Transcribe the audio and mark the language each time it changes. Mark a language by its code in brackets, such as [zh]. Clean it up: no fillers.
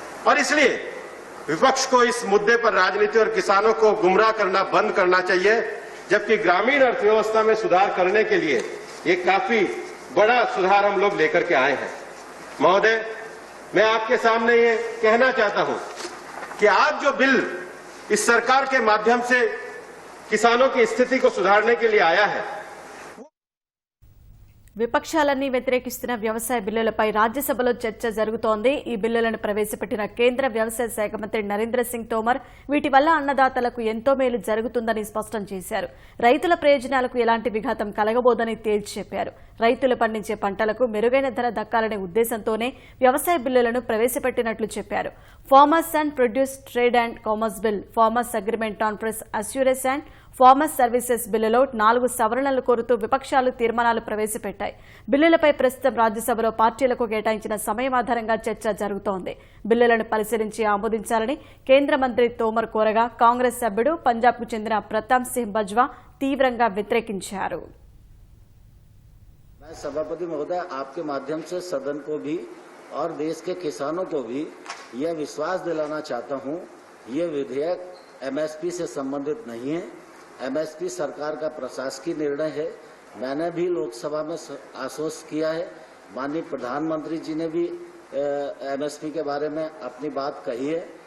[hi] और इसलिए विपक्ष को इस मुद्दे पर राजनीति और किसानों को गुमराह करना बंद करना चाहिए, जबकि ग्रामीण अर्थव्यवस्था में सुधार करने के लिए एक काफी बड़ा सुधार हम लोग लेकर के आए हैं। महोदय, मैं आपके सामने ये कहना चाहता हूं कि आज जो बिल इस सरकार के माध्यम से किसानों की स्थिति को सुधारने के लिए आया है, [te] విపక్షాలన్నీ వ్యతిరేకిస్తున్న వ్యవసాయ బిల్లులపై రాజ్యసభలో చర్చ జరుగుతోంది. ఈ బిల్లులను ప్రవేశపెట్టిన కేంద్ర వ్యవసాయ శాఖ మంత్రి నరేంద్ర సింగ్ తోమర్ వీటి వల్ల అన్నదాతలకు ఎంతో మేలు జరుగుతుందని స్పష్టం చేశారు. రైతుల ప్రయోజనాలకు ఎలాంటి విఘాతం కలగబోదని తేల్చి చెప్పారు. రైతులు పండించే పంటలకు మెరుగైన ధర దక్కాలనే ఉద్దేశంతోనే వ్యవసాయ బిల్లులను ప్రవేశపెట్టినట్లు చెప్పారు. Farmers and produce trade and commerce bill, farmers agreement on price assurance and farmers services బిల్లులో 4 సవరణలు కోరుతూ విపక్షాలు తీర్మానాలు ప్రవేశపెట్టాయి. బిల్లులపై ప్రస్తుతం రాజ్యసభలో పార్టీలకు కేటాయించిన సమయం ఆధారంగా చర్చ జరుగుతోంది. బిల్లులను పరిశీలించి ఆమోదించాలని కేంద్ర మంత్రి తోమర్ కోరగా కాంగ్రెస్ సభ్యుడు పంజాబ్కు చెందిన ప్రతాప్ సింగ్ బజ్వా తీవ్రంగా వ్యతిరేకించారు. [hi] मैं सभापति महोदय आपके माध्यम से सदन को भी और देश के किसानों को भी यह विश्वास दिलाना चाहता हूं, ये विधेयक एमएसपी से संबंधित नहीं है। एमएसपी सरकार का प्रशासकीय निर्णय है। मैंने भी लोकसभा में आश्वस्त किया है, माननीय प्रधानमंत्री जी ने भी एमएसपी के बारे में अपनी बात कही है।